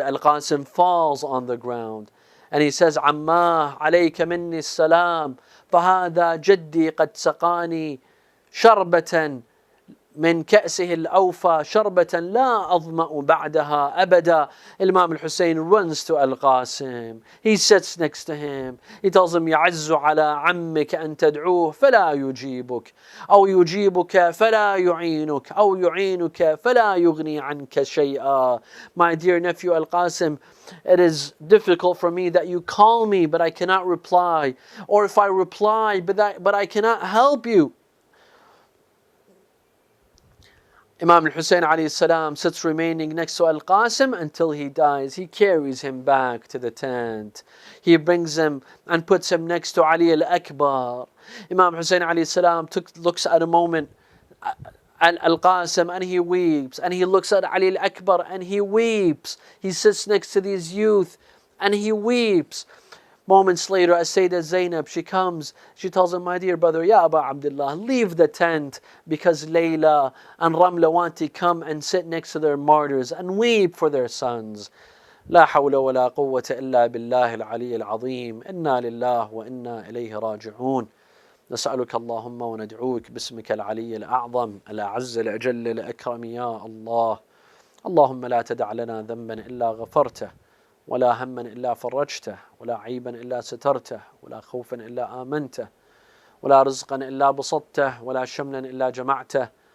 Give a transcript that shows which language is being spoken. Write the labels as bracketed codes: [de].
[en] Al-Qasim falls on the ground. And he says, [ar] Ammah alayka minni salam, fahada jaddi qad saqani sharbatan من كأسه الأوفى شربة لا أظمأ بعدها أبدا. [en] Imam al-Hussein runs to Al-Qasim. He sits next to him. He tells him, [ar] يعز على عمك أن تدعوه فلا يجيبك أو يجيبك فلا يعينك أو يعينك فلا يغني عنك شيئا. [en] My dear nephew Al-Qasim, it is difficult for me that you call me but I cannot reply, or if I reply but I cannot help you. Imam al-Hussein alayhi salam sits remaining next to Al-Qasim until he dies. He carries him back to the tent. He brings him and puts him next to Ali al-Akbar. Imam Hussein alayhi salam looks at a moment at Al-Qasim and he weeps. And he looks at Ali al-Akbar and he weeps. He sits next to these youth and he weeps. Moments later, as Sayyidah Zainab, she comes, she tells him, my dear brother, Ya Aba Abdullah, leave the tent because Layla and Ramla want to come and sit next to their martyrs and weep for their sons. [ar] لا حول ولا قوة إلا بالله العلي العظيم إنا لله وإنا إليه راجعون نسألك اللهم وندعوك باسمك العلي الأعظم الأعز الأجل الأكرم يا الله اللهم لا تدع لنا ذنبا إلا غفرته ولا هما إلا فرجته ولا عيبا إلا سترته ولا خوفا إلا آمنته ولا رزقا إلا بسطته ولا شملا إلا جمعته